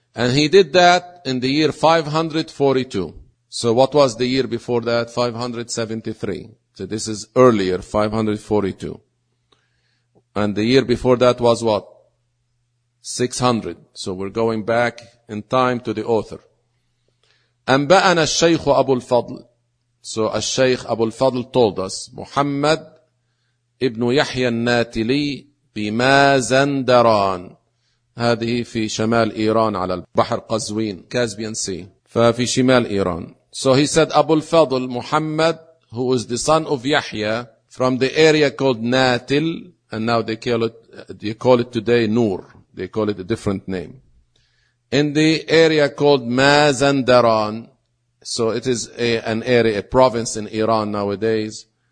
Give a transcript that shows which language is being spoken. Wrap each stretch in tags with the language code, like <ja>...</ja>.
<en>And he did that in the year 542. So what was the year before that? 573. So this is earlier, 542. And the year before that was what? 600. So we're going back in time to the author.</en> <ar>أنبأنا الشيخ أبو الفضل.</ar> <en>So</en> <ar>الشيخ أبو الفضل</ar> <en>told us,</en> <ar>محمد ابن يحيى الناتلي بمازندران. هذه في شمال إيران على البحر قزوين.</ar> <en>Caspian Sea.</en> <ar>ففي شمال إيران.</ar> <en>So he said, أبو الفضل محمد, who is the son of يحيى, from the area called ناتل, and now they call it today Nur. They call it a different name. In the area called Mazandaran, so it is a province in Iran nowadays.</en>